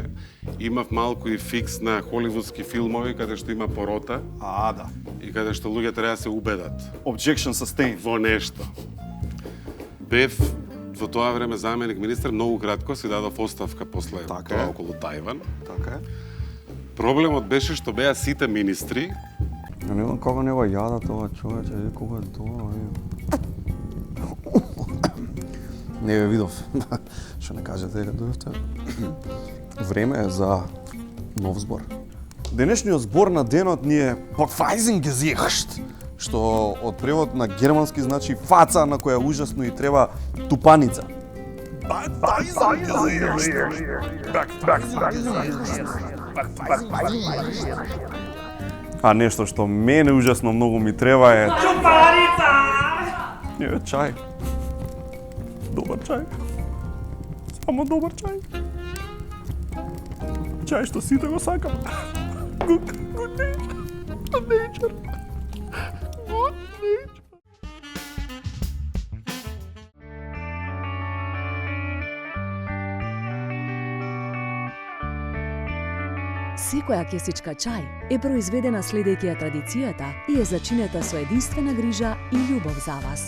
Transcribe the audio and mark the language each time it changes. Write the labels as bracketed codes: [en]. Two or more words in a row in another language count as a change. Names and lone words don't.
[mk] Имав малку и фикс на холивудски филмови каде што има порота Да. и и каде што луѓе треба да се убедат [en] Objection sustained. [mk] во нешто. Бев во тоа време заменик министер, многу кратко си дадов оставка после Така тоа е. околу Тајван. Така е. Проблемот беше што беа сите министри [bs] Ja ne znam kako nema jada toga čovječa, koga je to, [mk] Не ве видов. Што не кажете дека дојдовте. Време е за нов збор. Денешниот збор на денот ни е Verweisungsgesicht, што од превод на германски значи фаца на која ужасно и треба тупаница. А нешто што мене ужасно многу ми треба е тупаница. Е, чај. Добар чај. Само добар чај. Чај што сите го сакам. [en] Good nature. Good nature. Good nature. [mk] Секоја кесичка чај е произведена следејќи ја традицијата и е зачинета со единствена грижа и љубов за вас.